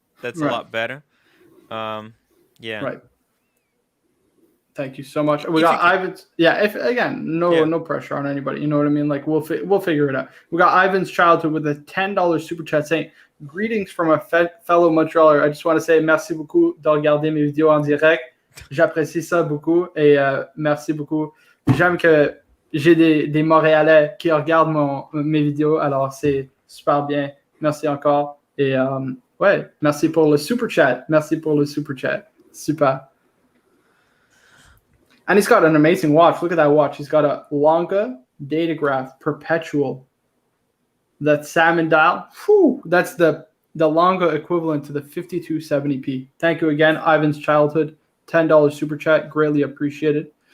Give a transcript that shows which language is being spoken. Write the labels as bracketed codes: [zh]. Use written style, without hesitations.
[en] That's a lot better. Yeah. Right. Thank you so much. We got Ivan's. Yeah. If again, no pressure on anybody. You know what I mean? Like we'll figure it out. We got Ivan's childhood with a $10 super chat saying, "Greetings from a fellow Montrealer. [fr] I just want to say merci beaucoup de regarder mes vidéos en direct. J'apprécie ça beaucoup et merci beaucoup. J'aime que j'ai des Montréalais qui regardent mes vidéos. Alors c'est super bien. Merci encore et ouais, merci pour le super chat. Merci pour le super chat. Super." [en] And he's got an amazing watch. Look at that watch. He's got a Longa Datograph Perpetual. That salmon dial. Whew, that's the Longa equivalent to the 5270p. Thank you again, Ivan's Childhood. $10 super chat. Greatly appreciated.